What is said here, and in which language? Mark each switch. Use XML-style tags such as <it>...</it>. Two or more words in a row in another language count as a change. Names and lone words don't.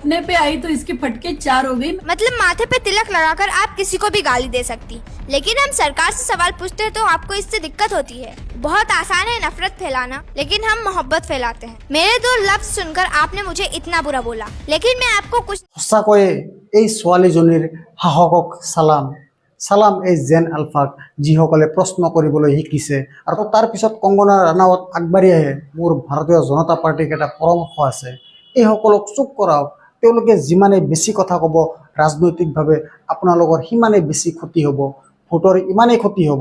<hi>इतने पे आई तो इसके फटके 4 हो गई। मतलब माथे पे तिलक लगाकर आप किसी को भी गाली दे सकती, लेकिन हम सरकार से सवाल पूछते हैं तो आपको इससे दिक्कत होती है। बहुत आसान है नफरत फैलाना, लेकिन हम मोहब्बत फैलाते हैं। मेरे 2 लफ्ज सुनकर आपने मुझे इतना बुरा बोला, लेकिन मैं आपको कुछ</hi> <as>সঁচাকৈয়ে এই ছোৱালীজনীৰ সাহসক চালাম চালাম এই</as> <en>Gen Alpha</en> <as>যিসকলে প্ৰশ্ন কৰিবলৈ শিকিছে। আৰু তাৰপিছত কংগনা ৰাণাৱত আগবাঢ়ি আহে, মোৰ ভাৰতীয় জনতা পাৰ্টিক এটা পৰামৰ্শ আছে, এইসকলক চুপ কৰাওক। তেওঁলোকে যিমানেই বেছি কথা ক'ব ৰাজনৈতিকভাৱে আপোনালোকৰ সিমানেই বেছি ক্ষতি হ'ব, ভোটৰ ইমানেই ক্ষতি হ'ব।</as>